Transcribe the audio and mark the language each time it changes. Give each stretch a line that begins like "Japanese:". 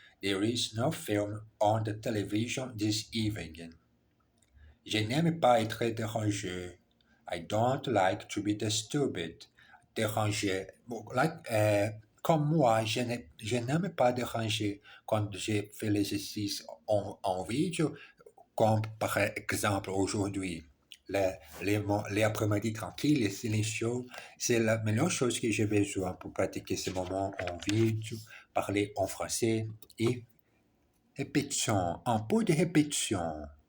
English: There is no film on the television this evening.
French: Je n'aime pas être dérangé.
English: I don't like to be disturbed.
French: Dérangé. Bon, comme moi, je n'aime pas déranger quand j'ai fait l'exercice en vidéo, comme par exemple aujourd'hui. Les après-midi tranquilles et silencieux, c'est la meilleure chose que j'ai besoin pour pratiquer ce moment en vidéo, parler en français et répétition, un peu de répétition.